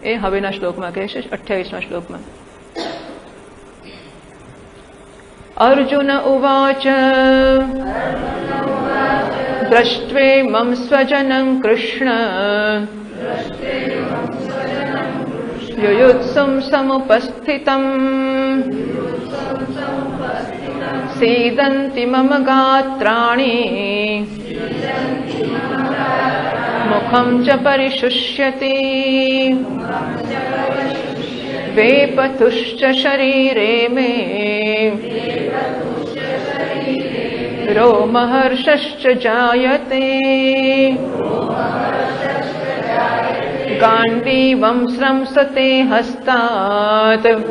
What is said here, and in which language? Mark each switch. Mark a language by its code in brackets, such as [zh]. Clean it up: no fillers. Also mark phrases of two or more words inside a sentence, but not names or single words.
[gu] એ હવેના શ્લોકમાં કહે છે, 28મા શ્લોકમાં. [sa] અર્જુન ઉવાચ દ્રષ્ટ્વેમં સ્વજनं કૃષ્ણ યુયુત્સું સમુપસ્થિતम् सीदन्ति मम गात्राणि मुखं च परिशुष्यति वेपतुश्च शरीरे मे रोमहर्षश्च जायते गाण्डीवं स्रंसते हस्तात्